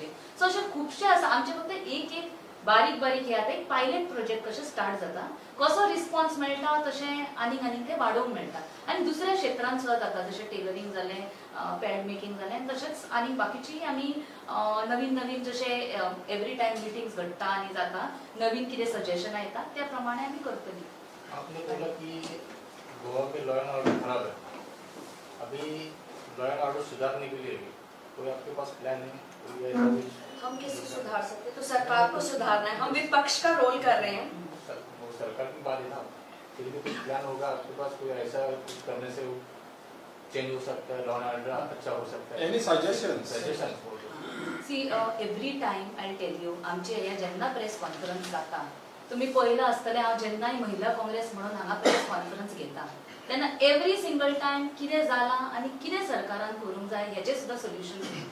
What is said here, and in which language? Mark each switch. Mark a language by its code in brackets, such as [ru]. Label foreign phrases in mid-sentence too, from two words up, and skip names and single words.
[kok] सो अशें खुबशें आसा, आमचे फक्त एक बारीक हे आतां एक [en] pilot project [kok] कशें स्टार्ट जाता, कसो रिस्पॉन्स मेळटा तशें आनीक तें वाडोवंक मेळटा। आनी दुसऱ्या क्षेत्रांत सुद्दां जाता, जशें टेलरिंग जालें, [en] pad making [kok] जालें, तशेंच आनी बाकीचीय आमी नवीन जशें [en] every time meetings [kok] घडटा आनी जाता, नवीन कितें सजेशनां येता त्या प्रमाणे आमी करतली। [hi] आपने बोला कि गोवा में [en] law and order [hi] खराब है, अभी [en] law and order [hi] सुधारने के लिए कोई आपके पास प्लान है? कोई ऐसा कुछ? हम कैसे सुधार सकते, तो सरकार को सुधारना है, हम विपक्ष का रोल कर रहे हैं। वो सरकार की बात है ना, फिर भी कुछ प्लान होगा आपके पास, कोई ऐसा कुछ करने से चेंज हो सकता है, [en] law and order [hi] अच्छा हो सकता है? [en] any suggestions? see every time I tell you, [kok] आमचे हे जेन्ना [en] press conference [kok] जाता, तुम्ही पळयलां आसतलें, हांव जेन्नाय महिला काँग्रेस म्हणून हांगा [en] press conference [kok] घेता तेन्ना [en] every single time [kok] कितें जालां आनी कितें सरकारान करूंक जाय हेचे सुद्दां सोल्युशन्स दिता।